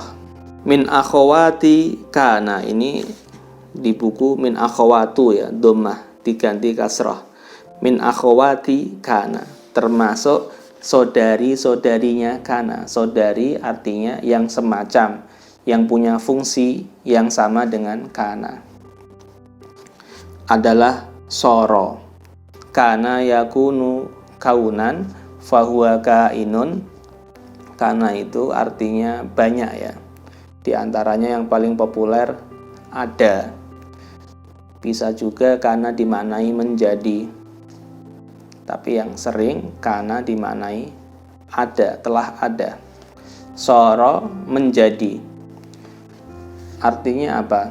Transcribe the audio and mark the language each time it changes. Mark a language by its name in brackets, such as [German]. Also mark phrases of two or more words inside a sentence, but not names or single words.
[Arabic] من أخوات كان, [Indonesian] ini di buku [Arabic] من أخوات [Indonesian] ya, dhammah diganti kasrah. [Arabic] من أخوات كان, [Indonesian] termasuk saudari-saudarinya kana. Saudari artinya yang semacam, yang punya fungsi yang sama dengan kana. Adalah soro. [Arabic] كان يكون كونا فهو كائن. [Indonesian] Kana itu artinya banyak ya. Di antaranya yang paling populer ada. Bisa juga kana dimaknai menjadi. Tapi yang sering kana dimaknai ada, telah ada. Soro, menjadi. Artinya apa?